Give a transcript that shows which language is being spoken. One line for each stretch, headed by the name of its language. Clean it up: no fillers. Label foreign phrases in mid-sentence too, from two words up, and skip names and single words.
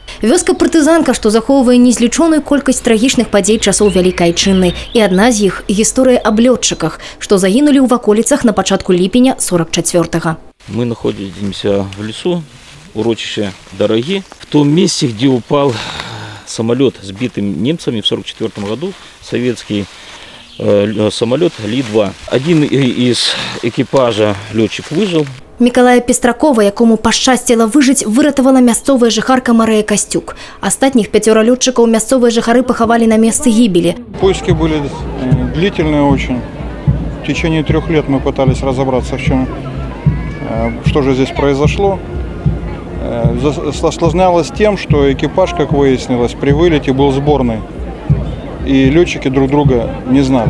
Belarusian: Вёска-партызанка, што захоўвае незлічоную колькасць трагічных падзей часоў Вялікай Айчынны. І адна з іх – гісторыя аб лётчыках, што загінулі ў ваколіцах на пачатку ліпеня 44-го.
Russian: Мы находимся в лесу, урочище Дороги, в том месте, где упал самолет, сбитый немцами в 44 году, советский самолет Ли-2. Один из экипажа летчик выжил.
Belarusian: Миколая Пестракова, якому пашчасціла выжыць, выратавала мясцовая жыхарка Марыя Костюк. Астатніх 5 лётчыкаў мясцовыя жыхары пахавалі на месцы гибели.
Russian: Поиски были длительные очень. В течение 3 лет мы пытались разобраться, в чем, что же здесь произошло. Осложнялось тем, что экипаж, как выяснилось, при вылете был сборный. И летчики друг друга не знали.